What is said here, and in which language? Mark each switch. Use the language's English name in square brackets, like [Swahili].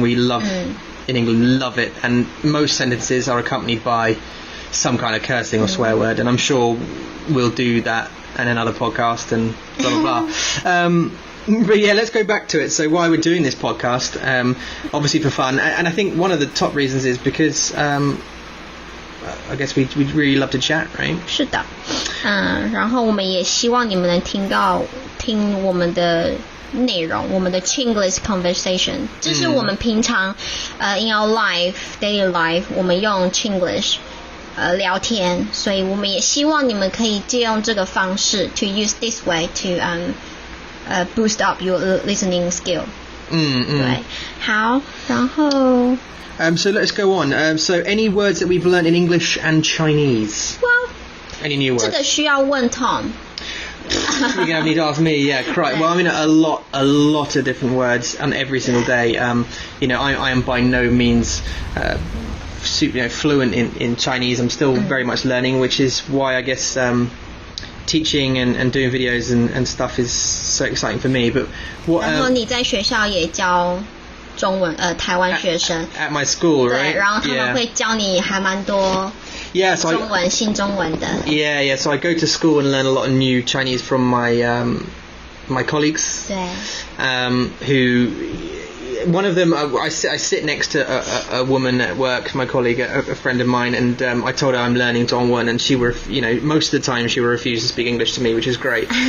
[English] We love in England, love it, and most sentences are accompanied by some kind of cursing or swear word, and I'm sure we'll do that in another podcast and blah blah blah. But yeah, let's go back to it. So why we're doing this podcast, obviously for fun, and I think one of the top reasons is because I guess we'd really love to chat, right? [Chinese] 是的，然后我们也希望你们能听我们的内容，我们的 Chinglish conversation， 这是我们平常 [English] in our daily life [Chinese] 我们用 Chinglish 聊天，所以我们也希望你们可以借用这个方式 [English] to use this way to boost up your listening skill. [Chinese] 对，好，然后 [English] so let's go on. So any words that we've learned in English and Chinese? Well, any new words? [Chinese] 这个需要问 Tom. [English] You're gonna need to ask me, yeah, correct. Well, I mean a lot of different words, and every single day. I am by no means fluent in Chinese. I'm still very much learning, which is why I guess teaching and doing videos and stuff is so exciting for me. But what? [Chinese] 然后你在学校也教中文，台湾学生。 [English] At my school, right? [Chinese] 对，然后他们会教你还蛮多。 [English] Yeah, so [Chinese] 中文新中文的。 [English] Yeah. So I go to school and learn a lot of new Chinese from my colleagues. [Chinese] 对。 [English] Who one of them I sit next to a woman at work, my colleague, a friend of mine, and I told her I'm learning Dongwon, and she most of the time she will refuse to speak English to me, which is great.